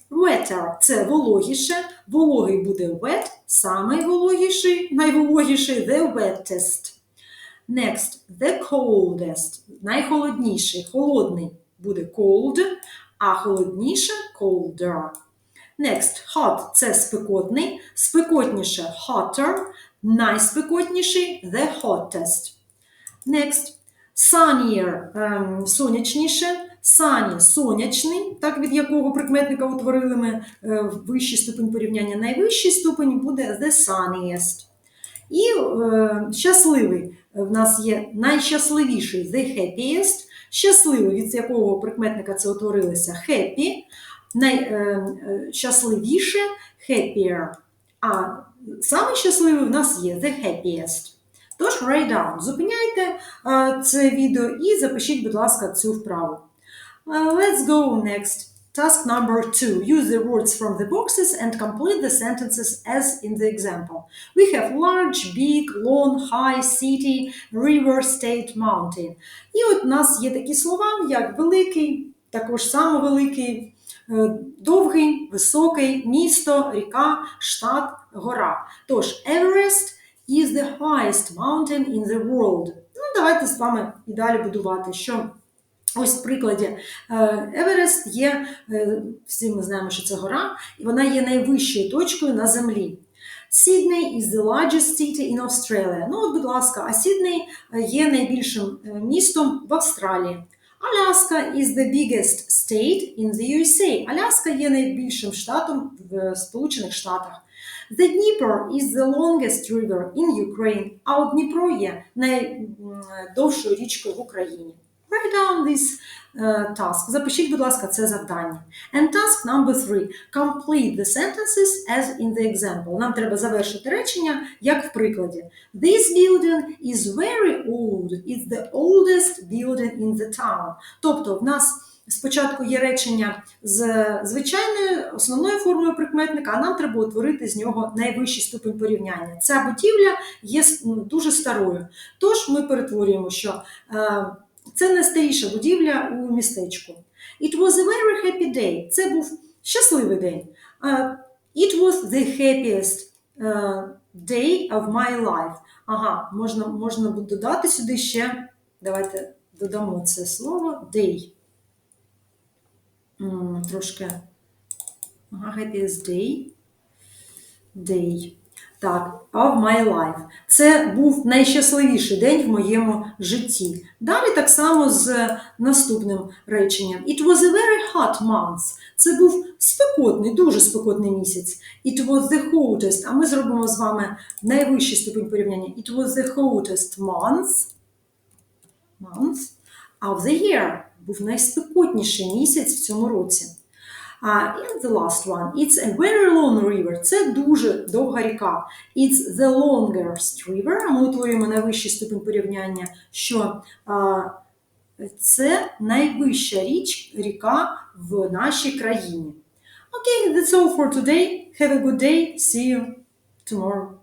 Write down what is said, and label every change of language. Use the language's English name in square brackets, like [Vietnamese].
[Ukrainian] Wetter – це вологіше. Вологий буде wet. Самий вологіший, найвологіший – the wettest. [English] Next. [Ukrainian] The coldest – найхолодніший. Холодний буде cold, а холодніше – colder. [English] Next, hot – це спекотний, спекотніше – hotter, найспекотніший – the hottest. [Ukrainian] Next, sunnier – сонячніше, sunny – сонячний, так від якого прикметника утворили ми вищий ступень порівняння, найвищий ступень буде the sunniest. І щасливий в нас є найщасливіший the happiest, щасливий, від якого прикметника це утворилося happy, найщасливіше happier, а самий щасливий в нас є the happiest. [English] Тож, write down. [Ukrainian] Зупиняйте це відео і запишіть, будь ласка, цю вправу. [English] Let's go next. Task number 2. Use the words from the boxes and complete the sentences as in the example. We have large, big, long, high, city, river, state, mountain. [Ukrainian] І от у нас є такі слова, як великий, також самовеликий, довгий, високий, місто, ріка, штат, гора. [English] Тож, Everest is the highest mountain in the world. [Ukrainian] Ну, давайте з вами і далі будувати, що ось в прикладі Еверест є, всі ми знаємо, що це гора, і вона є найвищою точкою на землі. [English] Sydney is the largest city in Australia. [Ukrainian] Ну, от, будь ласка, а Сідней є найбільшим містом в Австралії. [English] Alaska is the biggest state in the USA. [Ukrainian] Аляска є найбільшим штатом в Сполучених Штатах. [English] The Dnieper is the longest river in Ukraine. [Ukrainian] А от Дніпро є найдовшою річкою в Україні. [English] Write down this task. [Ukrainian] Запишіть, будь ласка, це завдання. [English] And task number 3. Complete the sentences as in the example. [Ukrainian] Нам треба завершити речення, як в прикладі. [English] This building is very old. It's the oldest building in the town. [Ukrainian] Тобто, в нас спочатку є речення з звичайною основною формою прикметника, а нам треба утворити з нього найвищий ступень порівняння. Ця будівля є дуже старою. Тож ми перетворюємо, що це найстаріша будівля у містечку. [English] It was a very happy day. [Ukrainian] Це був щасливий день. [English] It was the happiest day of my life. [Ukrainian] Ага, можна буде додати сюди ще, давайте додамо це слово, day. [English] Трошки. Happiest day. Day. Так, of my life. [Ukrainian] Це був найщасливіший день в моєму житті. Далі так само з наступним реченням. [English] It was a very hot month. [Ukrainian] Це був спекотний, дуже спекотний місяць. [English] It was the hottest. [Ukrainian] А ми зробимо з вами найвищий ступінь порівняння. [English] It was the hottest month of the year. [Ukrainian] Був найспекотніший місяць в цьому році. [English] And the last one. It's a very long river. [Ukrainian] Це дуже довга ріка. [English] It's the longest river. [Ukrainian] Ми утворюємо найвищий ступінь порівняння, що це найвища ріка в нашій країні. [English] Okay, that's all for today. Have a good day. See you tomorrow.